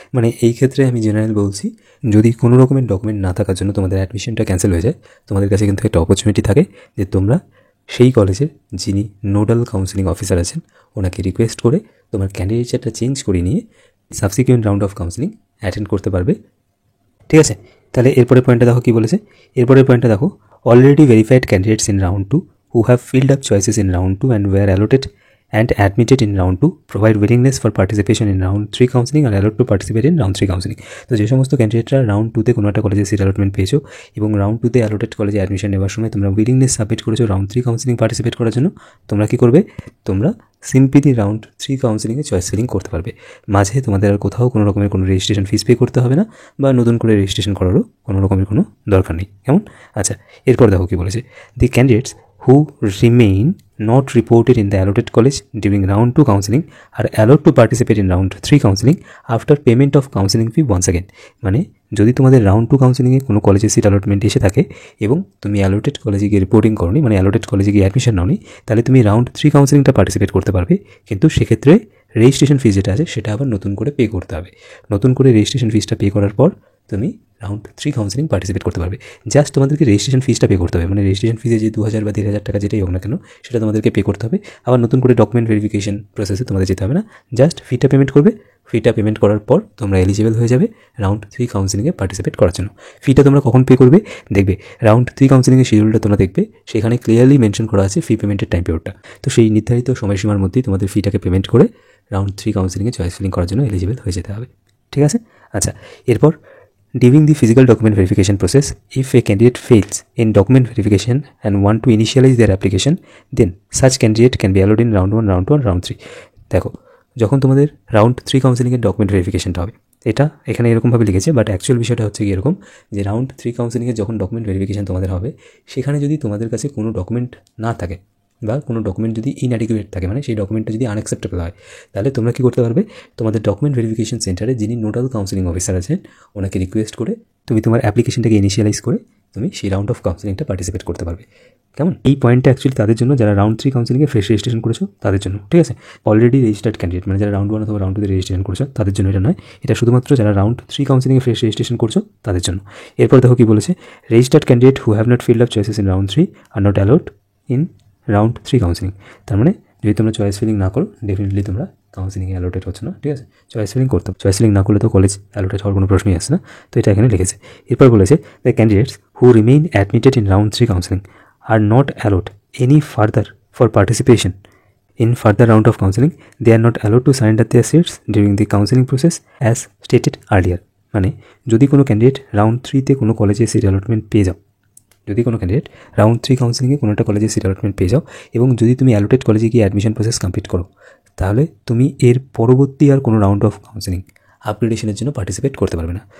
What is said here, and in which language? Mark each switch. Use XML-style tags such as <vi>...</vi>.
<bn>মানে এই ক্ষেত্রে আমি জেনারেল বলছি, যদি কোনো রকমের ডকুমেন্ট না থাকার জন্য তোমাদের অ্যাডমিশনটা ক্যান্সেল হয়ে যায়, তোমাদের কাছে কিন্তু একটা অপরচুনিটি থাকে যে তোমরা সেই কলেজের যিনি নোডাল কাউন্সিলিং অফিসার আছেন ওনাকে রিকোয়েস্ট করে তোমার ক্যান্ডিডেটটা চেঞ্জ করে নিয়ে subsequent round of counselling attend করতে পারবে। ঠিক আছে, তাহলে এরপরের পয়েন্টটা দেখো কী বলেছে। এরপরের পয়েন্টটা দেখো,</bn> <en>Already verified candidates in round 2 who have filled up choices in round 2 and were allotted and admitted in round 2 provide willingness for participation in round 3 counseling and allowed to participate in round 3 counseling।</en> <bn>তো যে সমস্ত ক্যান্ডিডেটরা round 2তে কোনো একটা কলেজে seat allotment পেয়েছো এবং round 2তে allotted কলেজে admission নেওয়ার সময় তোমরা উইলিংনেস সাবমিট করেছো রাউন্ড 3 কাউন্সিলিং পার্টিসিপেট করার জন্য, তোমরা কী করবে, তোমরা সিম্পলি রাউন্ড 3 কাউন্সিলিংয়ে চয়েস ফিলিং করতে পারবে। মাঝে তোমাদের আর কোথাও কোনো রকমের কোনো রেজিস্ট্রেশন ফিস পে করতে হবে না বা নতুন করে রেজিস্ট্রেশন করারও কোনো রকমের কোনো দরকার নেই। কেমন? আচ্ছা, এরপর দেখো কী বলেছে।</bn> <en>The candidates who remain not reported in the allotted college during round 2 counseling are allowed to participate in round 3 counseling after payment of counseling fee once again।</en> <bn>মানে যদি তোমাদের রাউন্ড 2 কাউন্সিলিংয়ে কোনো কলেজে সিট অ্যালটমেন্ট এসে থাকে এবং তুমি অ্যালোটেড কলেজে গিয়ে রিপোর্টিং করোনি, মানে অ্যালোটেড কলেজে গিয়ে অ্যাডমিশন নাওনি, তাহলে তুমি রাউন্ড 3 কাউন্সিলিংটা পার্টিসিপেট করতে পারবে, কিন্তু সেক্ষেত্রে রেজিস্ট্রেশন ফিস যেটা আছে সেটা আবার নতুন করে পে করতে হবে। নতুন করে রেজিস্ট্রেশন ফিসটা পে করার পর তুমি রাউন্ড 3 কাউন্সিলিং পার্টিসিপেট করতে পারবে। জাস্ট তোমাদেরকে রেজিস্ট্রেশন ফিসটা পে করতে হবে, মানে রেজিস্ট্রেশন ফিজে যে 2000 বা 1500 টাকা যেটাই হোক না কেন সেটা তোমাদেরকে পে করতে হবে। আবার নতুন করে ডকুমেন্ট ভেরিফিকেশন প্রসেসে তোমাদের যেতে হবে না, জাস্ট ফিটা পেমেন্ট করবে। ফিটা পেমেন্ট করার পর তোমরা এলিজিবল হয়ে যাবে রাউন্ড 3 কাউন্সিলিংয়ে পার্টিসিপেট করার জন্য। ফিটা তোমরা কখন পে করবে দেখবে, রাউন্ড 3 কাউন্সিলিংয়ের শিডিউলটা তোমরা দেখবে, সেখানে ক্লিয়ারলি মেনশন করা আছে ফি পেমেন্টের টাইম পিরিয়ডটা। তো সেই নির্ধারিত সময়সীমার মধ্যেই তোমাদের ফিটাকে পেমেন্ট করে রাউন্ড 3 কাউন্সিলিংয়ে চয়েস ফিলিং করার জন্য এলিজিবল হয়ে যেতে হবে। ঠিক আছে? আচ্ছা, এরপর</bn> <en>during the physical document verification process, if a candidate fails in document verification and want to initialize their application, then such candidate can be allowed in round 1, round 2 and round 3।</en> <bn>দেখো, যখন তোমাদের রাউন্ড 3 কাউন্সিলিংয়ের ডকুমেন্ট ভেরিফিকেশনটা হবে, এটা এখানে এরকমভাবে লিখেছে, but actual বিষয়টা হচ্ছে কি এরকম যে রাউন্ড 3 কাউন্সিলিংয়ের যখন ডকুমেন্ট ভেরিফিকেশন তোমাদের হবে, সেখানে যদি তোমাদের কাছে কোনো ডকুমেন্ট না থাকে বা কোনো ডকুমেন্ট যদি ইনঅ্যাডিকুয়েট থাকে, মানে সেই ডকুমেন্টটা যদি আনঅ্যাকসেপ্টেবল হয়, তাহলে তোমরা কী করতে পারবে, তোমাদের ডকুমেন্ট ভেরিফিকেশন সেন্টারে যিনি নোডাল কাউন্সিলিং অফিসার আছেন ওনাকে রিকোয়েস্ট করে তুমি তোমার অ্যাপ্লিকেশনটাকে ইনিশিয়ালাইজ করে তুমি সেই রাউন্ড অফ কাউন্সিলিংটা পার্টিসিপেট করতে পারবে। কেমন? এই পয়েন্টটা অ্যাকচুয়ালি তাদের জন্য যারা রাউন্ড 3 কাউন্সিলিংয়ে ফ্রেশ রেজিস্ট্রেশন করেছো তাদের জন্য। ঠিক আছে? অলরেডি রেজিস্টার্ড ক্যান্ডিডেট মানে যারা রাউন্ড 1 অথবা রাউন্ড 2তে রেজিস্ট্রেশন করেছো তাদের জন্য এটা নয়, এটা শুধুমাত্র যারা রাউন্ড 3 কাউন্সিলিংয়ে ফ্রেশ রেজিস্ট্রেশন করছো তাদের জন্য। এরপর দেখো কী বলেছে,</bn> <en>Registered candidate who have not filled up choices in round 3 are not allowed in round 3 counselling.</en> <bn>তার মানে যদি তোমরা চয়েস ফিলিং না করো ডেফিনেটলি তোমরা কাউন্সিলিংয়ে অ্যালোটেড হচ্ছে না। ঠিক আছে? চয়েস ফিলিং করতে হবে, চয়েস ফিলিং না করলে তো কলেজ অ্যালোটেড হওয়ার কোনো প্রশ্নই আসছে না। তো এটা এখানে লিখেছে। এরপর বলেছে,</bn> <en>The candidates who remain admitted in round 3 counselling are not allowed any further for participation in further round of counseling, they are not allowed to surrender their seats during the counseling process as stated earlier।</en> <bn>মানে যদি কোনো candidate round 3তে কোনো কলেজে seat allotment পেয়ে যাও, যদি কোনো candidate round 3 কাউন্সিলিংয়ে কোনো একটা কলেজে সিট অ্যালটমেন্ট পেয়ে যাও এবং যদি তুমি অ্যালোটেড কলেজে গিয়ে অ্যাডমিশন প্রসেস কমপ্লিট করো, তাহলে তুমি এর পরবর্তী আর কোনো রাউন্ড অফ কাউন্সিলিং আপগ্রেডেশনের জন্য পার্টিসিপেট করতে পারবে না।</bn>